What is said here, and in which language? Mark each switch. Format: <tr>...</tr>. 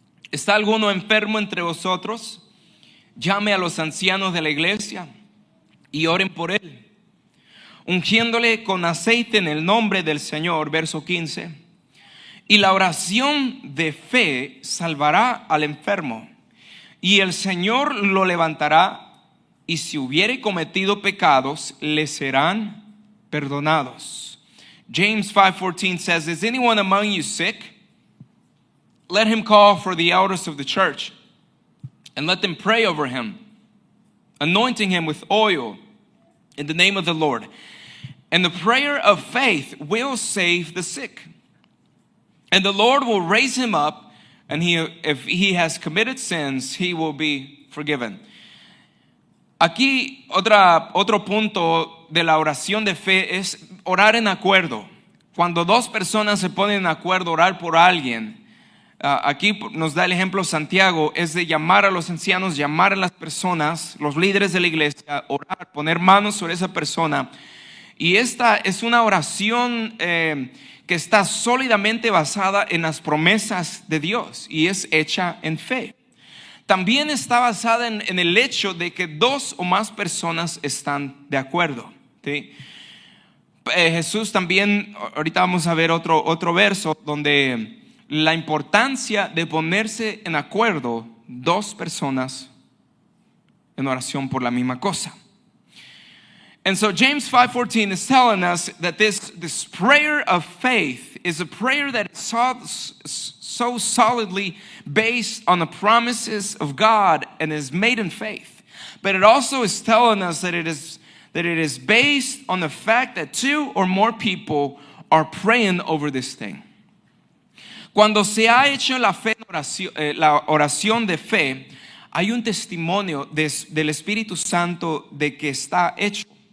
<es>¿Está alguno enfermo entre vosotros? Llame a los ancianos de la iglesia y oren por él, ungiéndole con aceite en el nombre del Señor. Verso 15. Y la oración de fe salvará al enfermo, y el Señor lo levantará, y si hubiere cometido pecados, le serán perdonados.</es> <en>James 5:14 says, is anyone among you sick? Let him call for the elders of the church, and let them pray over him, anointing him with oil in the name of the Lord. And the prayer of faith will save the sick, and the Lord will raise him up, and if he has committed sins, he will be forgiven.</en> <es>Aquí otro punto de la oración de fe es orar en acuerdo. Cuando dos personas se ponen en acuerdo, orar por alguien. Aquí nos da el ejemplo Santiago, es de llamar a los ancianos, llamar a las personas, los líderes de la iglesia, orar, poner manos sobre esa persona. Y esta es una oración que está sólidamente basada en las promesas de Dios y es hecha en fe. También está basada en el hecho de que 2 o más personas están de acuerdo, ¿sí? Jesús también, ahorita vamos a ver otro verso donde la importancia de ponerse en acuerdo 2 personas en oración por la misma cosa.</es> <en>And so James 5:14 is telling us that this prayer of faith is a prayer that is so solidly based on the promises of God and is made in faith. But it also is telling us that it is based on the fact that 2 or more people are praying over this thing.</en> <es>Cuando se ha hecho la oración de fe, hay un testimonio del Espíritu Santo de que está hecho.</es>